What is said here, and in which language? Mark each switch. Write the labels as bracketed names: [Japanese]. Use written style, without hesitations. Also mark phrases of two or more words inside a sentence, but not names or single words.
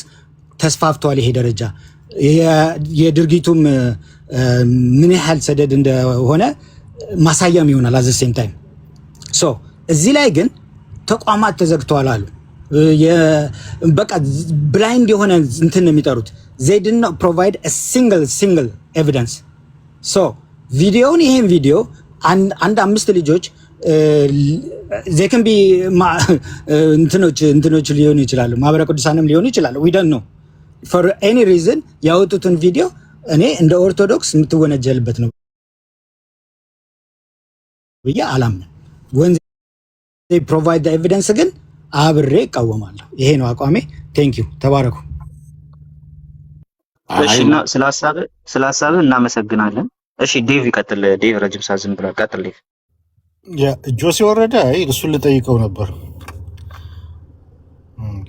[Amharic] ተስፋፍቷል። ይሄ ደረጃ የድርጊቱም ምን ያህል ሰደድ እንደሆነ ማሳያም ይሆናል። [English] as the same time [Amharic] ሶ እዚህ ላይ ግን ተቋማት ተዘግተዋል አሉ። በቃ ብላይንድ የሆነ እንትን ነው የሚጠሩት። [English] they did not provide a single evidence [Amharic] ሶ ቪዲዮውን ይሄን ቪዲዮ አንድ 5 ልጆች [English] they can be [Amharic] እንትኖች ሊሆኑ ይችላሉ፣ ማህበረ ቅዱሳንም ሊሆኑ ይችላሉ። [English] we don't know for any reason [Amharic] ያወጡትን ቪዲዮ እኔ እንደ ኦርቶዶክስ የምትወነጀልበት ነው ብዬ አላምንም። [English] when they provide the evidence [Amharic] ግን አብሬ እቃወማለሁ። ይሄ ነው አቋሜ። [English] thank you [Amharic] ተባረኩ። እሺና ስለ ሀሳብህ እናመሰግናለን። እሺ ዴቭ ይቀጥል። ዴቭ ረጅም ሰዓት ዝም ብለህ ቀጥል። ዴቭ ጆሲ ወረደ እሱን ልጠይቀው ነበር። ኦኬ